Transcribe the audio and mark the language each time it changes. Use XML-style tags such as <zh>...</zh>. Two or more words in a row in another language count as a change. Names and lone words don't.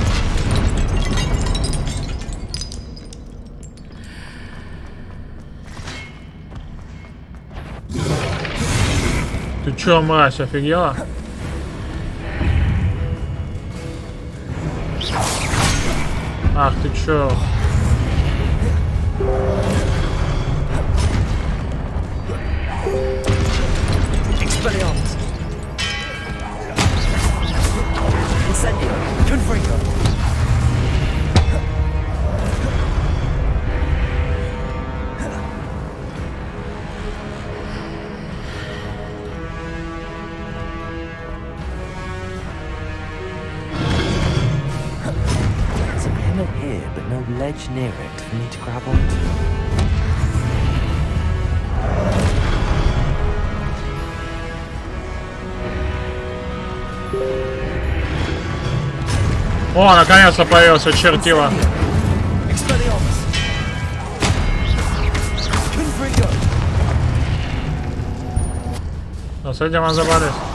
<ru>Ты чё, мразь, офигела? Ах, ты чё?</ru> <en>Expelliarmus. Incendio. Confringo. There's a pillar here, but no ledge near it for me to grab onto.</en> <ru>О, наконец-то появился чертила. Ну, с этим разобрались.</ru>